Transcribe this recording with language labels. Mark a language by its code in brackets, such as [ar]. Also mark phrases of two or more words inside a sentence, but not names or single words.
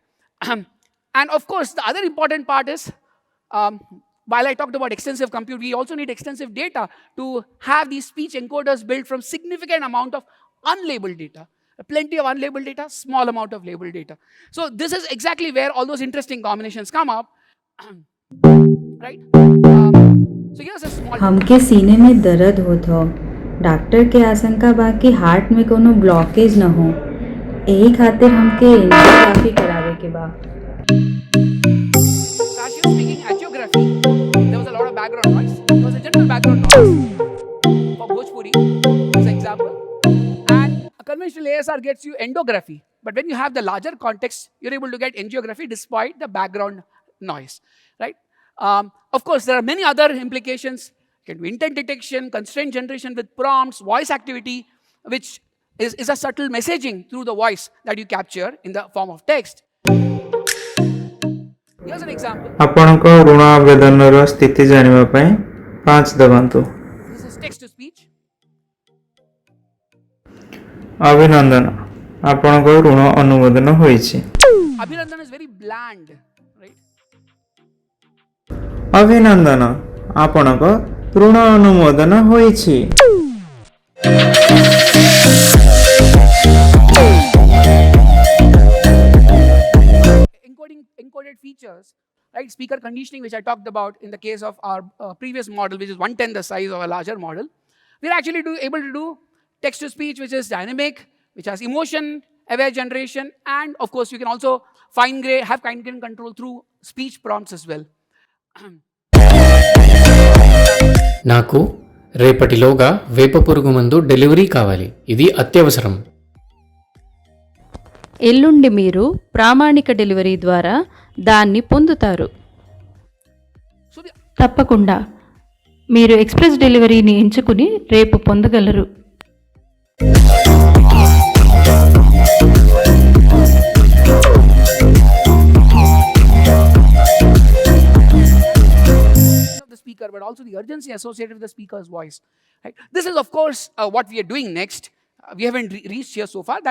[en] And of course, the other important part is, while I talked about extensive compute, we also need extensive data to have these speech encoders built from significant amount of unlabeled data. Plenty of unlabeled data, small amount of labeled data. So this is exactly where all those interesting combinations come up, right? So here's a small. [bho] हमके सीने में दर्द होत हो, डॉक्टर के आशंका बा कि हार्ट में कोनो ब्लॉकेज न हो, यही खातिर हमके एंजियोग्राफी करावे के बा। [en] As she was speaking angiography, there was a lot of background noise. There was a general background noise for Bhojpuri, as an example. And a conventional ASR gets you endography. But when you have the larger context, you're able to get angiography despite the background noise, right? Of course, there are many other implications. You can do intent detection, constraint generation with prompts, voice activity, which is a subtle messaging through the voice that you capture in the form of text. Here's an example. [or] ଆପଣଙ୍କ ଋଣ ଆବେଦନର ସ୍ଥିତି ଜାଣିବା ପାଇଁ 5 ଦବାନ୍ତୁ। [en] This is text to speech. [or] ଅଭିନନ୍ଦନ, ଆପଣଙ୍କ ଋଣ ଅନୁମୋଦନ ହୋଇଛି। [en] Abhinandan is very bland, right? [or] ଅଭିନନ୍ଦନ, ଆପଣଙ୍କ ଋଣ ଅନୁମୋଦନ ହୋଇଛି। [en] Encoded features, right? Speaker conditioning, which I talked about in the case of our previous model, which is 1/10 the size of a larger model. We're actually able to do text to speech, which is dynamic, which has emotion-aware generation, and of course, you can also have fine-grained control through speech prompts as well. [te] నాకు రేపటిలోగా వేప పురుగు మందు డెలివరీ కావాలి, ఇది అత్యవసరం. ఎల్లుండి మీరు ప్రామాణిక డెలివరీ ద్వారా దాన్ని పొందుతారు. తప్పకుండా మీరు ఎక్స్ప్రెస్ డెలివరీని ఎంచుకుని రేపు పొందగలరు. [en] The speaker, but also the urgency associated with the speaker's voice. Right? This is, of course, what we are doing next. We haven't reached here so far.